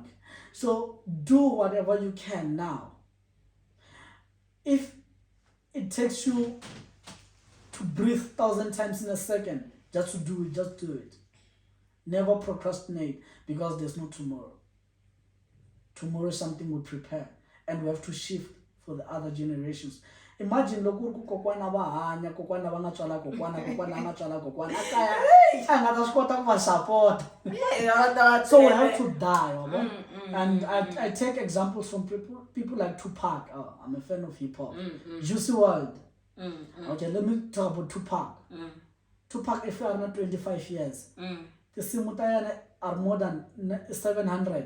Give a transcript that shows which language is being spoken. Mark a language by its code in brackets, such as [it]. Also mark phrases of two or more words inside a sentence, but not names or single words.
[en] So do whatever you can now. If it takes you to breathe 1,000 times in a second, just to do it, just do it. Never procrastinate, because there's no tomorrow. Tomorrow is something we prepare, and we have to shift for the other generations. [ts] Imagine loko kokwana va hanya, kokwana va nga tswala kokwana nga tswala kokwana akaya a nga ta swi kota ku va support. [en] So we have to die, and I take examples from people like Tupac. I'm a fan of hip hop. Juicy WRLD. Okay, let me talk about Tupac. Tupac, if you are not 25 years, the simutayana are more than 700.